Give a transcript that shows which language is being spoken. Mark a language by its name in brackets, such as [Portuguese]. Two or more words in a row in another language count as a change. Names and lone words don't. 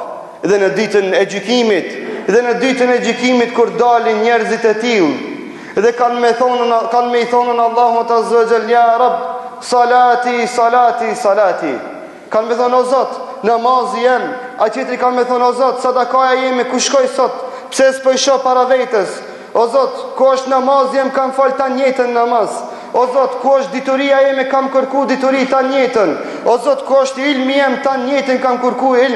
[Albanian] Dhe në ditën e gjykimit, kur dalin njerëzit e tillë dhe kanë me i thonën Allahut [Arabic] عز وجل: "يا رب، صلاتي، صلاتي، صلاتي." [Albanian] Kanë me thonë: "O Zot, namazi jem." A tjetri kanë me thonë: "O Zot, sadakaja jeme, ku shkoj sot? Pse s'po i shoh para vetes? O Zot, ku është namazi jem, kam fal tan jetën namaz. O Zot, ku është dituria jeme, kam kërku dituri tan jetën. O Zot, ku është ilmi jem, tan jetën kam kërku ilm.